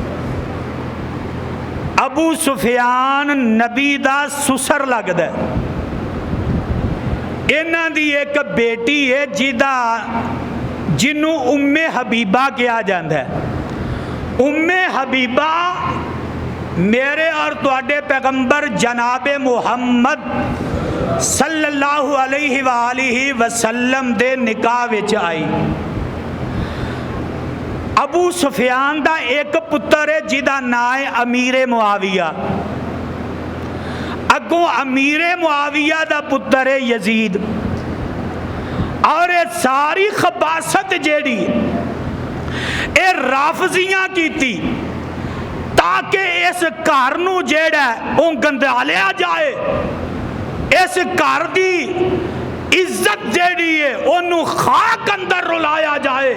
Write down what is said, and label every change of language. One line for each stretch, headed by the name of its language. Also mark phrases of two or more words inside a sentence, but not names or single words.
Punjabi: ابو سفیان نبی دا سسر لگدا ہے. انہاں دی ایک بیٹی ہے جنہوں ام حبیبہ کہا جاتا ہے. ام حبیبہ میرے اور تہاڈے پیغمبر جناب محمد
Arabic: صلى الله عليه وسلم
Punjabi: دے نکاح وچ آئی. ابو سفیان دا ایک پتر ہے جیدا نام ہے امیر معاویہ. اگوں امیر معاویہ دا پتر ہے یزید. اور یہ ساری خباثت جیہڑی یہ رافضیاں کی تاکہ اس گھر نوں جیہڑا وہ گندالیا جائے، اس گھر کی عزت جیہڑی ہے اونوں خاک اندر رلایا جائے.